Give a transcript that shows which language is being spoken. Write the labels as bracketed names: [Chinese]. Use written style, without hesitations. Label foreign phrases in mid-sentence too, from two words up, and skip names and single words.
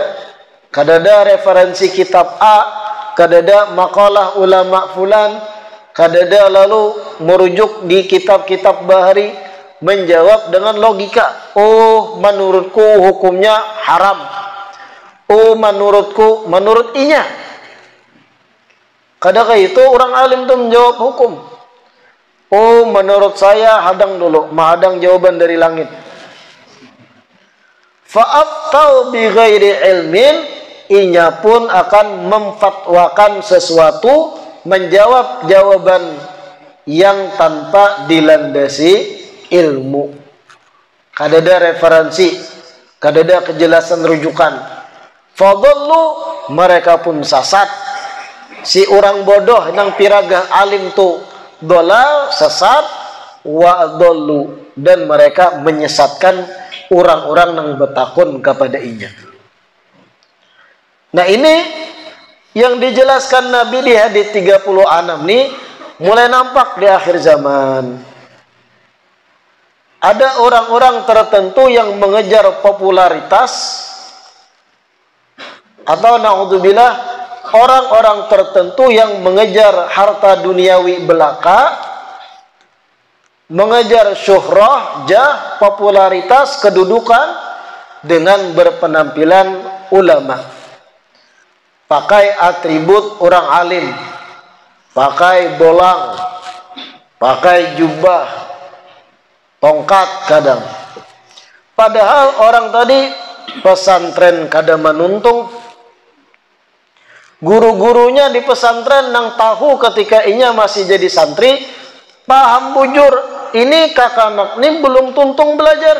[Banjar] Kadada referensi kitab A, kadada makalah ulama fulan, kadada lalu merujuk di kitab-kitab bahari, menjawab dengan logika. Oh, menurutku hukumnya haram. Oh, menurutku, menurut inya. Kadang itu orang alim tuh menjawab hukum. Oh, menurut saya hadang dulu, menghadang jawaban dari langit. [Arabic] Fa'aftau bi ghairi ilmin, [Banjar] inya pun akan memfatwakan sesuatu, menjawab jawaban yang tanpa dilandasi ilmu. Kadada referensi, kadada kejelasan rujukan. Fadallu, mereka pun sasat. Si orang bodoh nang piragah alim tu dolal, sesat, [Arabic] wa adallu, [Banjar] dan mereka menyesatkan orang-orang nang bertakun kepada inya. [Indonesian] Nah, ini yang dijelaskan Nabi di hadis 36 nih mulai nampak di akhir zaman. Ada orang-orang tertentu yang mengejar popularitas, atau naudzubillah, orang-orang tertentu yang mengejar harta duniawi belaka, mengejar syuhrah, jah, popularitas, kedudukan dengan berpenampilan ulama. [Banjar] Pakai atribut orang alim, pakai bolang, pakai jubah, tongkat kadang. Padahal orang tadi pesantren kadang menuntung. Guru-gurunya di pesantren nang tahu ketika inya masih jadi santri, paham bujur, ini kakak anak ini belum tuntung belajar.